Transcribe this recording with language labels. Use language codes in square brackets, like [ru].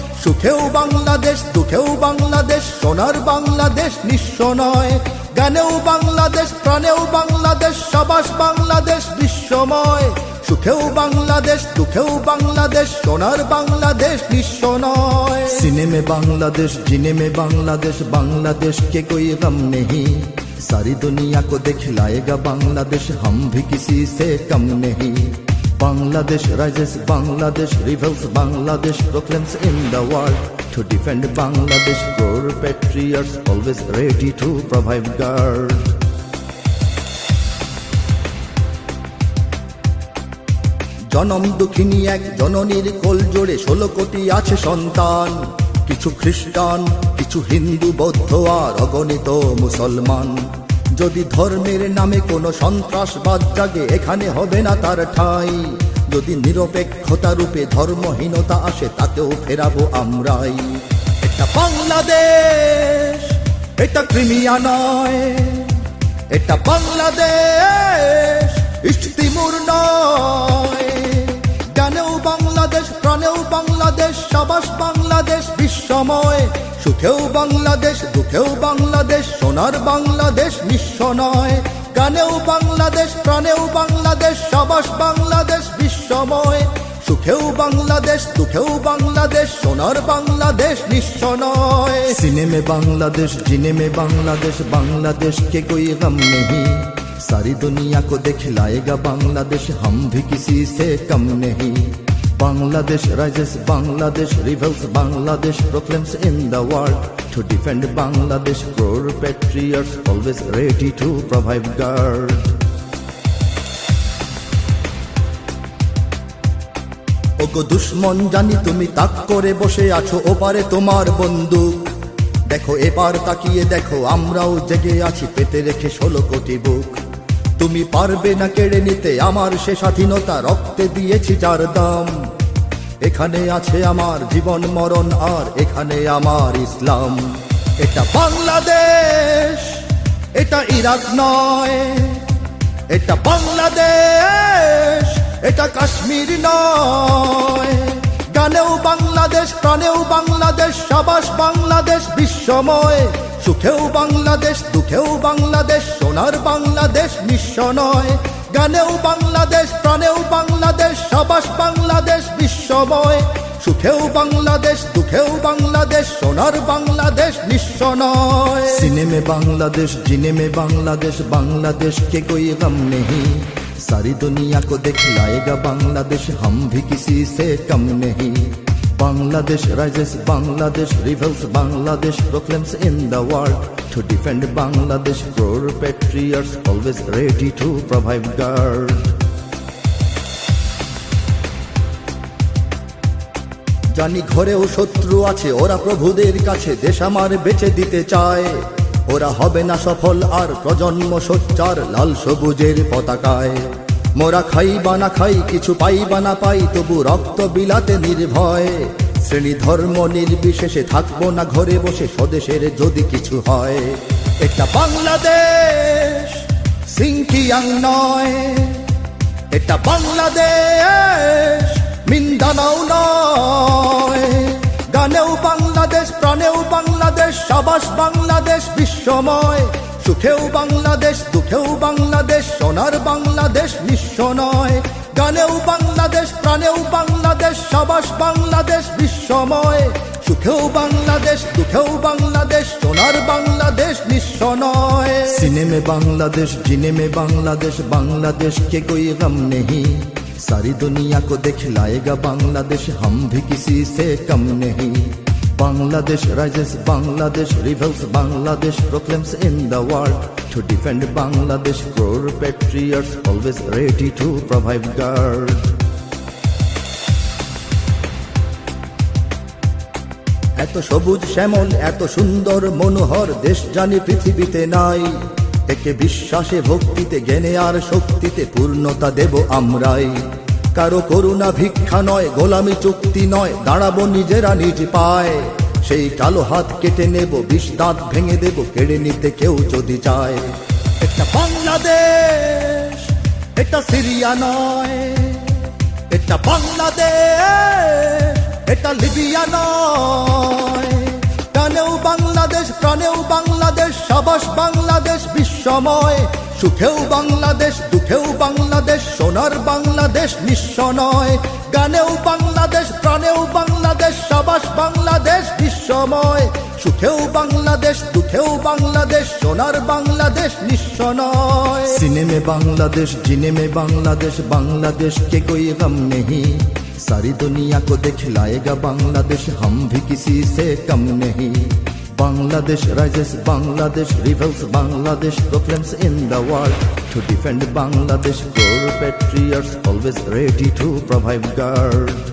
[bn] সুখেও বাংলাদেশ, দুঃখেও বাংলাদেশ, সোনার বাংলাদেশ নিঃস্ব নয়। গানেও বাংলাদেশ, প্রাণেও বাংলাদেশ, সাবাস বাংলাদেশ বিশ্বময়। সুখেও বাংলাদেশ, দুঃখেও বাংলাদেশ, সোনার বাংলাদেশ নিঃস্ব নয়। [hi] सीने में बांग्लादेश, जीने में बांग्लादेश, बांग्लादेश के कोई गम नहीं। सारी दुनिया को दिखलाएगा बांग्लादेश, हम भी किसी से कम नहीं। [en] Bangladesh rises, Bangladesh rebels, Bangladesh proclaims in the world. To defend Bangladesh, core patriots always ready to provide guard. [bn] জনম দুঃখিনী এক জননীর কোল জোড়ে 16 কোটি আছে সন্তান। কিছু খ্রিস্টান, কিছু হিন্দু, বৌদ্ধ আর অগণিত মুসলমান। যদি ধর্মের নামে কোনো সন্ত্রাসবাদ জাগে, এখানে হবে না তার ঠাঁই। যদি নিরপেক্ষতা রূপে ধর্মহীনতা আসে, তাকেও ফেরাবো আমরাই। এটা বাংলাদেশ, এটা ক্রিমিয়া নয়। এটা বাংলাদেশ, ইস্ট তিমুর নয়। গানেও বাংলাদেশ, প্রাণেও বাংলাদেশ, সাবাস বাংলাদেশ বিশ্বময়। সুখেও বাংলাদেশ, দুঃখেও বাংলাদেশ, সোনার বাংলাদেশ নিঃস্ব নয়। গানেও বাংলাদেশ, প্রাণেও বাংলাদেশ, সাবাস বাংলাদেশ বিশ্বময়। সুখেও বাংলাদেশ, দুঃখেও বাংলাদেশ, সোনার বাংলাদেশ নিঃস্ব নয়। [hi] सीने में बांग्लादेश, जीने में बांग्लादेश, बांग्लादेश के कोई गम नहीं। सारी दुनिया को दिखलाएगा बांग्लादेश, हम भी किसी से कम नहीं। [en] Bangladesh rises, Bangladesh rebels, Bangladesh proclaims in the world. To defend Bangladesh, core patriots always ready to provide guard. [bn] ওগো দুশ্মন জানি তুমি তাক করে বসে আছো, ওপারে তোমার বন্দুক। দেখো এবার তাকিয়ে দেখো, আমরাও জেগে আছি পেতে রেখে 16 কোটি বুক। তুমি পারবে না কেড়ে নিতে আমার সে স্বাধীনতা, রক্তে দিয়েছি যার দাম। এখানে আছে আমার জীবন মরণ, আর এখানে আমার ইসলাম। এটা বাংলাদেশ, এটা ইরাক নয়। এটা বাংলাদেশ, এটা কাশ্মীর নয়। গানেও বাংলাদেশ, প্রাণেও বাংলাদেশ, সাবাস বাংলাদেশ বিশ্বময়। সুখেও বাংলাদেশ, দুঃখেও বাংলাদেশ, সোনার বাংলাদেশ নিঃস্ব নয়। গানেও বাংলাদেশ, প্রাণেও বাংলাদেশ, সাবাস বাংলাদেশ বিশ্বময়। সুখেও বাংলাদেশ, দুঃখেও বাংলাদেশ, সোনার বাংলাদেশ নিঃস্ব নয়। [hi] सीने में बांग्लादेश, जीने में बांग्लादेश, बांग्लादेश के कोई गम नहीं। सारी दुनिया को दिखलाएगा बांग्लादेश, हम भी किसी से कम नहीं। [en] Bangladesh rises, Bangladesh rebels, Bangladesh proclaims in the world. To defend Bangladesh, core patriots always ready to provide guard. [bn] জানি ঘরেও শত্রু আছে, ওরা প্রভুদের কাছে দেশ আমার বেচে দিতে চায়। ওরা হবে না সফল আর প্রজন্ম সোচ্চার লাল সবুজের পতাকায়। মোরা খাই বা না খাই, কিছু পাই বা না পাই, তবু রক্ত বিলাতে নির্ভয়। শ্রেণী ধর্ম নির্বিশেষে থাকবো না ঘরে বসে, স্বদেশের যদি কিছু হয়। এটা বাংলাদেশ, সিংকিয়াং নয়। এটা বাংলাদেশ, মিন্দানাও নয়। গানেও বাংলাদেশ, প্রাণেও বাংলাদেশ, সাবাস বাংলাদেশ বিশ্বময়। সুখেও বাংলাদেশ, দুঃখেও বাংলাদেশ, সোনার বাংলাদেশ নিঃস্ব নয়। গানেও বাংলাদেশ, প্রাণেও বাংলাদেশ, সাবাস বাংলাদেশ বিশ্বময়। সুখেও বাংলাদেশ, দুঃখেও বাংলাদেশ, সোনার বাংলাদেশ নিঃস্ব নয়। [hi] सीने में बांग्लादेश, जीने में बांग्लादेश, बांग्लादेश के कोई गम नहीं। सारी दुनिया को दिखलाएगा बांग्लादेश, हम भी किसी से कम नहीं। [en] Bangladesh rises, Bangladesh rebels, Bangladesh proclaims in the world. To defend Bangladesh, core patriots always ready to provide guard. [bn] এত সবুজ শ্যামল, এত সুন্দর মনোহর দেশ জানি পৃথিবীতে নাই। একে বিশ্বাসে ভক্তিতে জ্ঞানে আর শক্তিতে পূর্ণতা দেব আমরাই। কারো করুণা ভিক্ষা নয়, গোলামি চুক্তি নয়, দাঁড়াবো নিজেরা নিজ পায়। সেই কালো হাত কেটে নেব, বিষ দাঁত ভেঙে দেব, কেড়ে নিতে কেউ যদি চায়। এটা বাংলাদেশ, এটা সিরিয়া নয়। এটা বাংলাদেশ, এটা লিবিয়া নয়। টানেও বাংলাদেশ, প্রাণেও বাংলাদেশ, সাবাস বাংলাদেশ বিশ্বময়। সুখেও বাংলাদেশ, দুঃখেও বাংলাদেশ, সোনার বাংলাদেশ নিঃস্ব নয়। গানেও বাংলাদেশ, প্রাণেও বাংলাদেশ, সাবাস বাংলাদেশ বিশ্বময়। সুখেও বাংলাদেশ, দুঃখেও বাংলাদেশ, সোনার বাংলাদেশ নিঃস্ব নয়। [hi] सीने में बांग्लादेश, जीने में बांग्लादेश, बांग्लादेश के कोई गम नहीं। सारी दुनिया को दिखलाएगा बांग्लादेश, हम भी किसी से कम नहीं। [en] Bangladesh rises, Bangladesh rebels, Bangladesh proclaims in the world. To defend Bangladesh, core patriots always ready to provide guard.